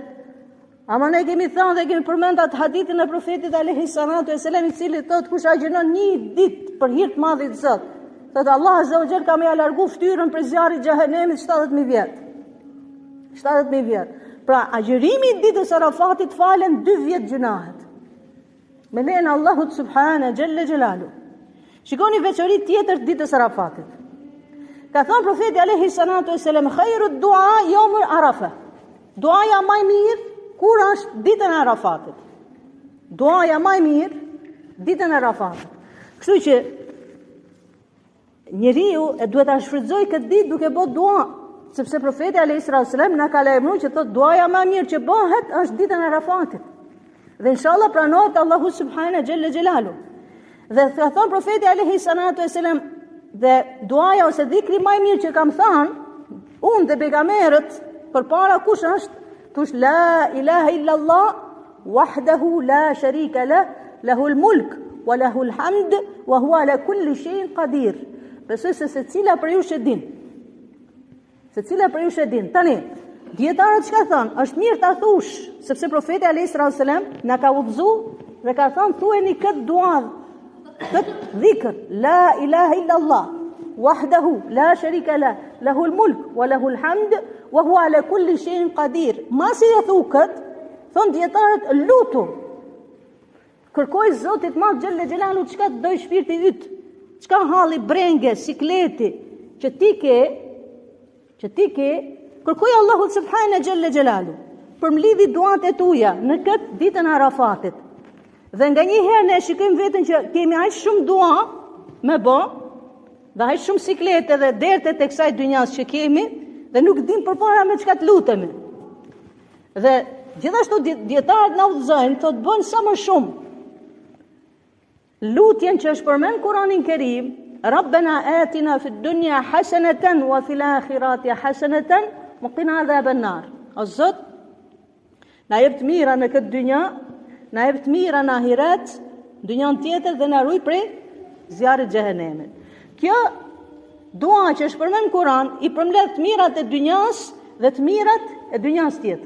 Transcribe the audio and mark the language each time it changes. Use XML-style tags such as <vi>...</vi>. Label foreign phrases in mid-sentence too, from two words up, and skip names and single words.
<sq>Ama ne kemi thënë dhe kemi përmendur atë hadithin e profetit</sq> <ar>عليه الصلاة والسلام</ar> <sq>i cili thotë kush agjeron një ditë për hir të madhit Zot, thotë</sq> <ar>الله عز وجل</ar> <sq>ka më largu fytyrën për zjarrit të xhehenemit 70.000 vjet. 70.000 vjet. Pra agjerimi i ditës Arafatit falen 2 vjet gjunahet. Me lejen e Allahut</sq> <ar>سبحانه جل جلاله.</ar> <sq>Shikoni veçori tjetër të ditës Arafatit. Ka thënë profeti</sq> <ar>عليه الصلاة والسلام, خير الدعاء يوم عرفة.</ar> <sq>Duaja më e mirë kur është ditën e Arafatit. Duaja më e mirë ditën e Arafatit. Kështu që njeriu e duhet ta shfrytëzoj këtë ditë duke bërë dua, sepse profeti</sq> <ar>عليه السلام</ar> <sq>na ka lajmëruar që thotë duaja më e mirë që bëhet është ditën e Arafatit. Dhe inshallah pranohet Allahu</sq> <ar>سبحانه جل جلاله.</ar> <sq>Dhe ka thonë profeti</sq> <ar>عليه السلام</ar> <sq>dhe duaja ose dhikri më i mirë që kam thënë unë dhe pejgamberët përpara kush është?</sq> <ar>Thush لا إله إلا الله وحده لا شريك له له الملك وله الحمد وهو على كل شيء قدير.</ar> <sq>Besoj se secila për ju e din. Secila për ju e din. Tani, dietarët çka thonë? Është mirë ta thush, sepse profeti</sq> <ar>عليه السلام</ar> <sq>na ka udhëzuar dhe ka thënë thuajeni këtë dua, këtë dhikr,</sq> <ar>لا إله إلا الله وحده لا شريك له له الملك وله الحمد وهو على كل شيء قدير.</ar> <sq>Masi e thuket, thon dietarët lutu. Kërkoj Zotit Madh</sq> <ar>جل جلاله</ar> <sq>çka të doj shpirti yt. Çka halli brenge, sikleti që ti ke, kërkoj Allahu</sq> <ar>سبحانه جل جلاله</ar> <sq>për mlidhi duat e tuaja në këtë ditën e Arafatit. Dhe nga një herë ne shikojmë veten që kemi aq shumë dua me bë, dhe aq shumë siklete dhe dertet e kësaj dynjas që kemi, dhe nuk dim përpara me çka të lutemi. Dhe gjithashtu dietarët na udhëzojnë, thotë bëjnë sa më shumë lutjen që është përmend Kur'anin Kerim,</sq> <ar>ربنا آتنا في الدنيا حسنة وفي الآخرة حسنة وقنا عذاب النار.</ar> <sq>O Zot, na jep të mira në këtë dynja, na jep të mira në ahiret, dynjan tjetër dhe na ruaj prej zjarrit xhehenemit. Kjo dua që është përmend në Kur'an i përmbledh të mirat e dynjas dhe të mirat e dynjas tjetër.</sq>